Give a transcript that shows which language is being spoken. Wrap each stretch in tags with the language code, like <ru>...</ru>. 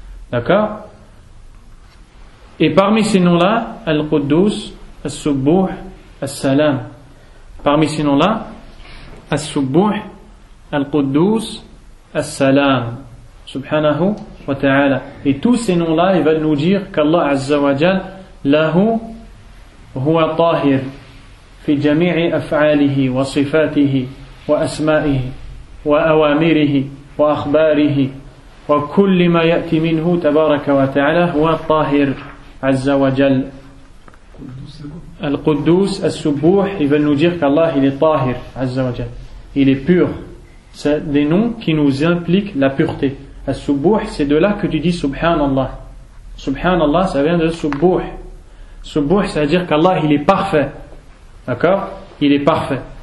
<fr>D'accord? Et parmi ces noms-là, Al-Quddus, As-Subbuh, As-Salam. Parmi ces noms-là, As-Subbuh, Al-Quddus, As-Salam.</fr> <ar>Subhanahu wa ta'ala.</ar> <fr>Et tous ces noms-là, ils veulent nous dire qu'Allah Azza wa Jal,</fr> <ar>lahu huwa tahir. في جميع أفعاله وصفاته وأسمائه وأوامره وأخباره وكل ما يأتي منه تبارك وتعالى هو الطاهر عز وجل.</ar> <fr>Al-Quddus, As-Subbuh, ils veulent nous dire qu'Allah il est tahir Azza wa Jal, il est pur. C'est des noms qui nous impliquent la pureté. As-Subbuh, c'est de là que tu dis Subhanallah. Subhanallah, ça vient de Subbuh. Subbuh, ça veut dire qu'Allah il est parfait. D'accord? Il est parfait.</fr>